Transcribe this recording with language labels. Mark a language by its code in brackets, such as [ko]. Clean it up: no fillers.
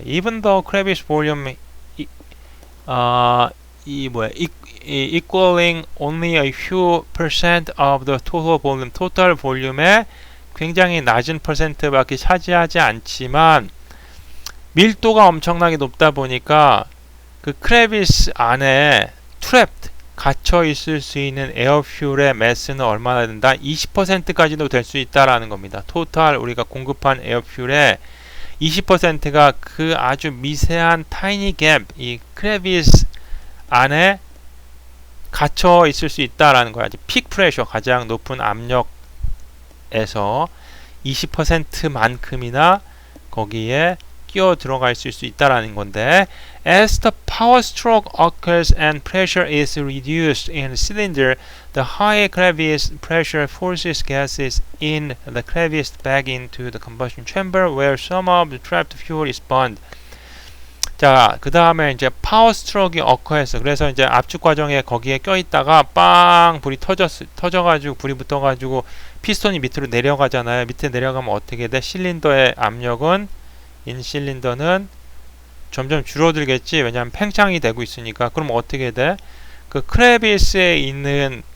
[en] Even though crevice volume equaling only a few percent of the total volume, [ko] 토탈 볼륨의 굉장히 낮은 퍼센트밖에 차지하지 않지만 밀도가 엄청나게 높다 보니까 그 크레비스 안에 trapped 갇혀 있을 수 있는 에어퓨얼의 매스는 얼마나 된다? 20%까지도 될 수 있다라는 겁니다. 토탈 우리가 공급한 에어퓨얼의 20%가 그 아주 미세한 타이니 갭, 이 크레비스 안에 갇혀 있을 수 있다라는 거야. 픽 프레셔, 가장 높은 압력에서 20%만큼이나 거기에 끼어 들어갈 수 있다라는 건데 [en] as the power stroke occurs and pressure is reduced in the cylinder, the high crevice pressure forces gases in the crevice back into the combustion chamber where some of the trapped fuel is burned. [ko] 자, 그 다음에 이제 파워 스트로크가 occur해서 그래서 이제 압축 과정에 거기에 껴있다가 빵 불이 터져가지고 불이 붙어가지고 피스톤이 밑으로 내려가잖아요. 밑에 내려가면 어떻게 돼? 실린더의 압력은 인실린더는 점점 줄어들겠지. 왜냐하면 팽창이 되고 있으니까. 그럼 어떻게 돼? 그 크레비스에 있는